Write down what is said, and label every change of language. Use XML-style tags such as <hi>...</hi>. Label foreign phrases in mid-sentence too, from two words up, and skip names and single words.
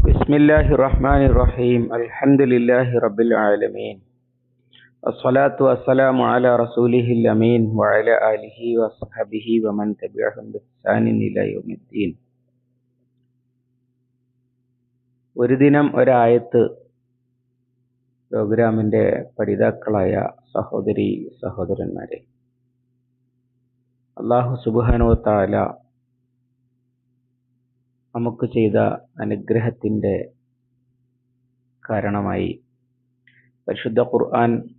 <ar>بسم الله الرحمن الرحيم. الحمد لله رب العالمين. والصلاة والسلام على رسوله الأمين وعلى آله وصحبه ومن تبعهم بإحسان إلى يوم الدين.</ar> <ml>ഒരു ദിനം ഒരായത്ത് പ്രോഗ്രാമിന്റെ പഠിതാക്കളായ സഹോദരി സഹോദരന്മാരെ,</ml> <ar>الله سبحانه وتعالى</ar> <ml>നമുക്ക് ചെയ്ത അനുഗ്രഹത്തിന്റെ കാരണമായി പരിശുദ്ധ ഖുർആൻ</ml>